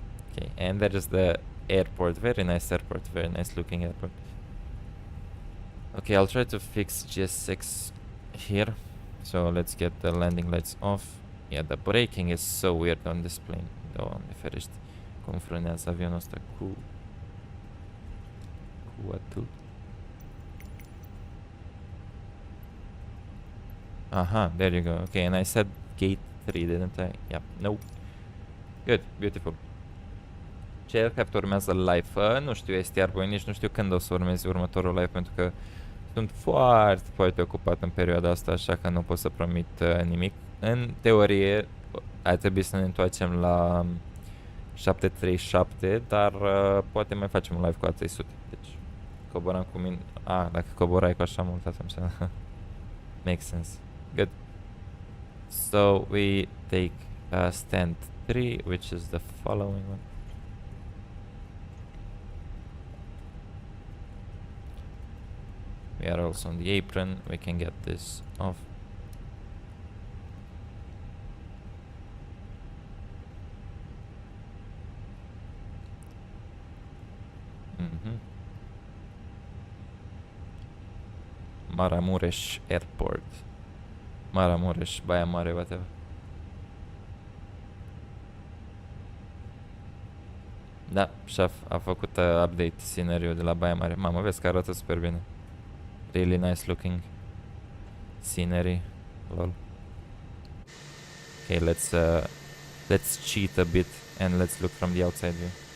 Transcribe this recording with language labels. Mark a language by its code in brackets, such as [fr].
[en] Okay, and there is the airport. Very nice airport, very nice looking airport. Okay, I'll try to fix GSX here. So let's get the landing lights off. Yeah, the braking is so weird on this plane. [ro] Doamne ferește, cum frânează avionul ăsta cu atât. [en] Aha, there you go. Okay, and I said gate 3, didn't I? Yep, no. Good, beautiful. [ro] Ce aircraft urmează live? Nu știu, STR Boy, nici nu știu când o să urmezi următorul live, pentru că sunt foarte ocupat în perioada asta, așa că nu pot să promit nimic. În teorie, ar trebui să ne întoarcem la 737, dar poate mai facem un live cu A300. Deci, coborăm cu mine. Dacă coborai cu așa mult, atunci [en] makes sense. Good. So we take stand 3, which is the following one. We are also on the apron. We can get this off. Maramureș Airport. Maramureș, Baia Mare, whatever. [ro] Da, Șaf a făcut update scenariul de la Baia Mare. Mamă, vezi că arată super bine. [en] Really nice looking scenery. Lol. Okay, let's cheat a bit and let's look from the outside view.